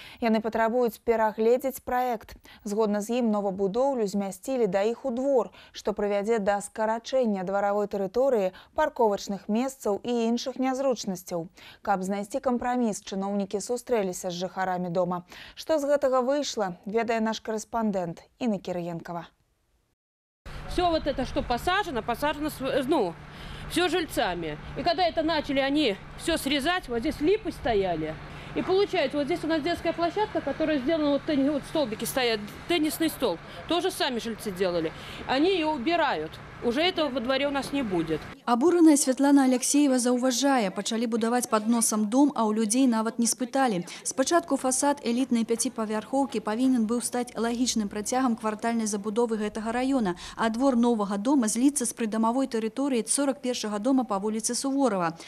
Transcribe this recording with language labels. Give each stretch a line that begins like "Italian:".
Belarusian: Яны патрабуюць перагледзець праект. Згодна з ім новабудоўлю змясцілі да іх у двор, што прывядзе да скарачэння дваравой тэрыторыі, парковачных месцаў і іншых нязручнасцяў. Каб знайсці кампраміс, чыноўнікі сустрэліся з жыхарамі дома. Што з гэтага вышло, ведае наш корреспондент Инна Кириенкова.
Russian: Все вот это, что посажено, ну, все жильцами. И когда это начали они все срезать, вот здесь липы стояли. И получается, вот здесь у нас детская площадка, которая сделана, вот столбики стоят, теннисный стол. Тоже сами жильцы делали. Они ее убирают. Уже этого во дворе у нас не будет.
Belarusian: Абураная Святлана Алексеева заўважае, пачалі будаваць пад носам дом, а ў людзей нават не спыталі. Спачатку фасад элітнай 5павярхоўкі павінен быў стаць лагічным працягам квартальнай забудовы гэтага раёна, а двор новага дома зліцца з прыдамавой тэрыторыі 41-га дома па вуліцы Суворова.